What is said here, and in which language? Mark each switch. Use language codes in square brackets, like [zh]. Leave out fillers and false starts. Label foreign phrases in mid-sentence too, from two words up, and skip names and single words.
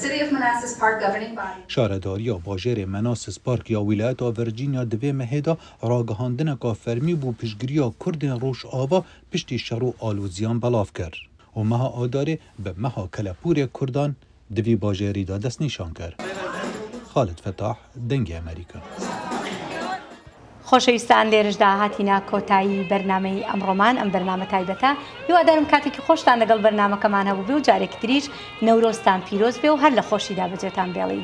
[ku] شارداری یا باجر مناسس پارک یا ولایت ورجینیا دوی مهدا راگهاندن که فرمی بو پیشگیری کردن روش آوا پشتی شرو آلوزیان بلاف کرد. و مها آداره به مها کلپور کردان دوی باجری دا دست نشان کرد. خالد فتاح دنگ امریکا. [ckb] خۆشەویستان لێرەشدا هاتینا کۆتایی بەرنامەی ئەمڕۆمان ئەم بەرنامە تایبەتە هیوادارم کاتێکی خۆشتان لەگەڵ بەرنامەکەمان هەبوو بێ و جارێکی تریش نەورۆزتان پیرۆز بێ و هەر لە خۆشیدا بەجێتان بێڵین